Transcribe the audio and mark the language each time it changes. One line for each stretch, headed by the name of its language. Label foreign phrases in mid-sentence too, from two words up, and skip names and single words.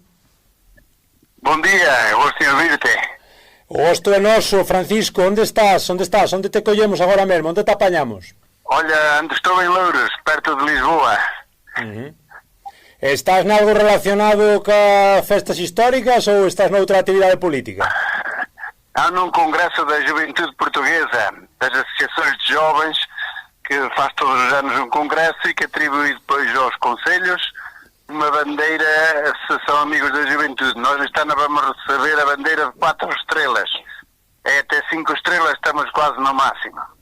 Galician: Bon día, gosto de ouvinte. O gosto é noso, Francisco. Onde estás? Onde te collemos agora mesmo? Onde te apañamos?
Portuguese: Olha, estou em Loures, perto de Lisboa.
Galician: Estás nalgo relacionado ca festas históricas ou estás noutra actividade política?
Portuguese: Há num congresso da Juventude Portuguesa, das associações de jovens, que faz todos os anos um congresso e que atribui depois aos conselhos uma bandeira, se são amigos da juventude. Nós este ano vamos receber a bandeira de 4 estrelas. É até 5 estrelas, estamos quase no máximo.